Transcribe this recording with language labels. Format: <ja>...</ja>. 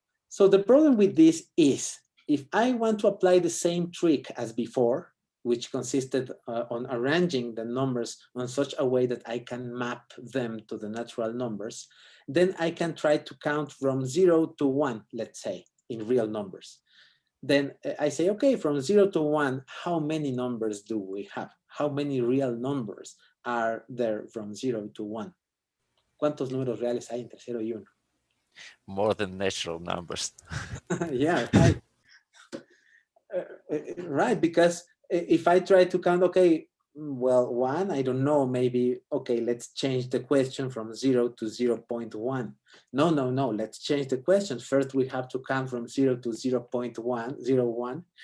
<en>So the problem with this is, if I want to apply the same trick as before, which consisted on arranging the numbers on such a way that I can map them to the natural numbers, then I can try to count from 0 to 1, let's say, in real numbers. Then I say, okay, from 0 to 1, how many numbers do we have? How many real numbers are there from 0 to 1?</en> <es>¿Cuántos números reales hay entre 0 y 1?</es> <en>More than natural numbers. Yeah, right. Right, because if I try to count, okay, well, 1, I don't know, maybe, okay, let's change the question from 0 to 0.1. No, let's change the question. First, we have to count from 0 to 0.101.</en>